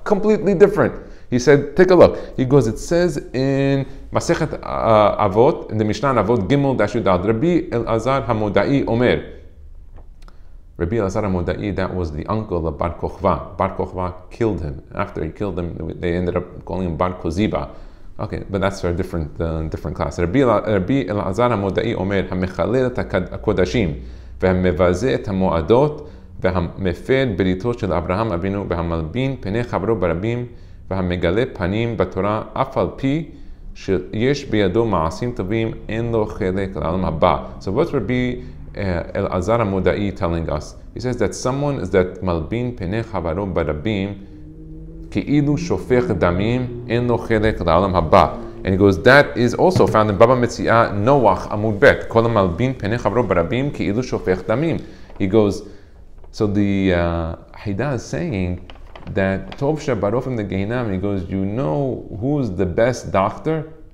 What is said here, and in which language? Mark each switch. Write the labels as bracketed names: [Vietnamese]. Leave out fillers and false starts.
[English] Completely different. He said, take a look. He goes, it says in Masechet Avot, in the Mishnah Avot, Gimel Dashud Ad, Rabbi Elazar HaModai Omer. Rabbi Elazar HaModai, that was the uncle of Bar Kochva. Bar Kochva killed him. After he killed him, they ended up calling him Bar Koziba. Okay, but that's for a different class. [Hebrew] Rabbi Elazar HaModai Omer, HaMechalel et HaKodashim, והמבזה את המועדות, והמפר בריתו של אברהם אבינו, והמלבין פני חברו ברבים, והמגלה פנים בתורה, אף על פי שיש בידו מעשים טובים, אין לו חלק לעולם הבא. [English] So what's Rabbi Elazar HaModai telling us? He says that someone is that [Hebrew] מלבין פני חברו ברבים, כאילו שופך דמים, אין לו חלק לעולם הבא. [English] And he goes, that is also found in Baba Metziah Noach Amud Bet. [Hebrew] Kol malbin penei chavro barabim ki'ilu shofech damim. [English] He goes, so the Hida is saying that Tov SheBaRofim the Gehinam, he goes, you know who's the best doctor?